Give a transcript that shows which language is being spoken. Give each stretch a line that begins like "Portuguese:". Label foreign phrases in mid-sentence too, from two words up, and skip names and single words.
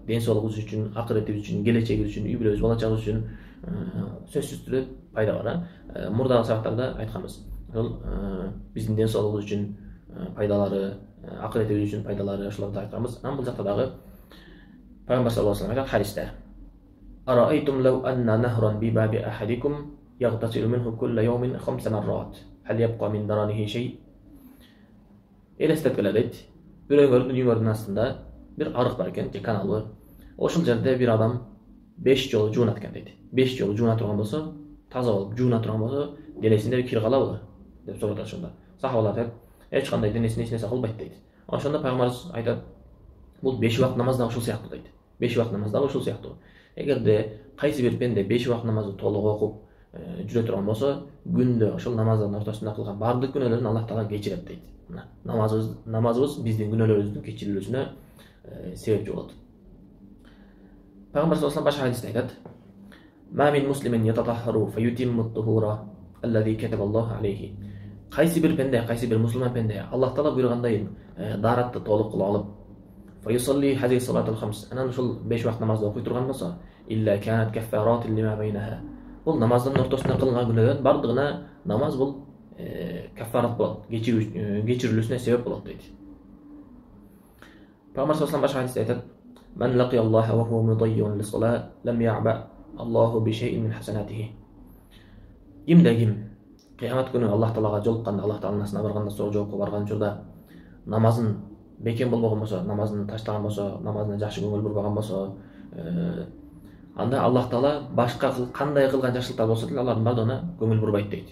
Kyrgyz: Ден соолугубуз үчүн, акыретибиз үчүн, келечегибиз үчүн, үй бүлөбүз, бала чагыбыз үчүн сөзсүз түрдө пайда бар. Мурдагы сабактарда айтканбыз. Ошол биздин ден соолугубуз үчүн пайдалары, акыретибиз үчүн пайдалары, ошолорду айтканбыз. Анан бул жакта дагы пайгамбар
Arabic: صلى الله عليه وسلم
Kyrgyz: хадисте:
Arabic: "أرأيتم لو أن نهرا بباب أحدكم يغتسل منه كل يوم 5 مرات. هل يبقى من درنه شيء?"
Kyrgyz: Элестеткиле дейт. Бирөөңөрдүн үйүңөрдүн астында бир арык бар экен, же канал бар. Ошол жерде бир адам 5 жолу жуунат экен дейт. 5 жолу жууна турган болсо, таза болуп жууна турган болсо, денесинде кир калабы деп сурат ошондо. Сахабалар айтат, эч кандай денесине эч нерсе кылбайт дейт. Ошондо пайгамбарыбыз айтат, бул 5 убакыт намаз да ушул сыяктуу дейт. 5 убакыт намаз да ушул сыяктуу. Эгерде кайсы бир пенде 5 убакыт намазды толук окуп жүрө турган болсо, күндө ошол намаздын ортосунда кылган бардык күнөөлөрүн Аллах Таала кечирет дейт. Намазыбыз биздин күнөөлөрүбүздүн кечирилүүсүнө себепчи болот. Пайгамбар
Arabic: صلى الله عليه
Kyrgyz: башка хадисте айтат:
Arabic: "ما من مسلم يتطهر فيتم الطهور الذي كتب الله عليه."
Kyrgyz: Кайсы бир пенде, кайсы бир мусулман пенде Аллах Таала буйругандай дааратты толук кылып алып,
Arabic: فيصلي هذه الصلوات الخمس,
Kyrgyz: анан ушул 5 убакыт намазды окуй турган болсо,
Arabic: إلا كانت كفارة لما بينها.
Kyrgyz: Бул намаздын ортосунда кылган күнөөлөрдүн бардыгына намаз бул каффарат болот, кечирилүүсүнө себеп болот дейт. Пайгамбар
Arabic: صلى الله عليه
Kyrgyz: башка хадисте айтат:
Arabic: "من لقي الله وهو مضيع للصلاة لم يعبأ الله بشيء من حسناته."
Kyrgyz: Ким кыямат күнү Аллах Таалага жолукканда, Аллах Тааланын асына барганда, соо жоопко барган учурда намазын бекем болбогон болсо, намазын таштаган болсо, намазына жакшы көңүл бурбаган болсо, анда Аллах Таала башка кандай кылган жакшылыктар болсо деле алардын бардыгына көңүл бурбайт дейт.